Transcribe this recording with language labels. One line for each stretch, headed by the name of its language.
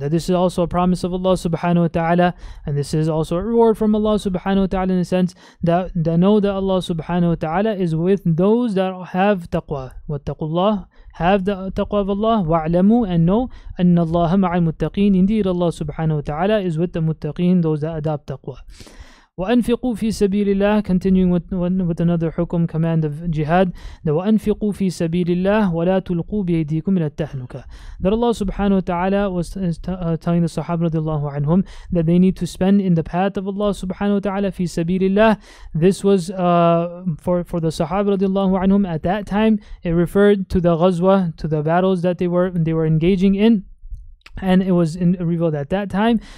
English: That this is also a promise of Allah subhanahu wa ta'ala, and this is also a reward from Allah subhanahu wa ta'ala, in the sense that they know that Allah subhanahu wa ta'ala is with those that have taqwa.
Arabic: وَاتَّقُوا اللَّهَ,
English: have the taqwa of Allah,
Arabic: وَاعْلَمُوا,
English: and know
Arabic: أَنَّ اللَّهَ مَعَ الْمُتَّقِينَ,
English: indeed Allah subhanahu wa ta'ala is with the muttaqeen, those that adopt taqwa.
Arabic: وَأَنْفِقُوا فِي سَبِيلِ اللَّهِ,
English: continuing with another hukum, command of jihad, the
Arabic: وَأَنْفِقُوا فِي سَبِيلِ اللَّهِ وَلَا تُلْقُوا بِأَيْدِيكُمْ إِلَى التَّهْلُكَةِ.
English: That Allah subhanahu wa ta'ala was telling the Sahaba radiallahu anhum that they need to spend in the path of Allah subhanahu wa ta'ala, fi sabilillah. This was for the Sahaba radiallahu anhum at that time. It referred to the ghazwa, to the battles that they were engaging in, and it was revealed at that time.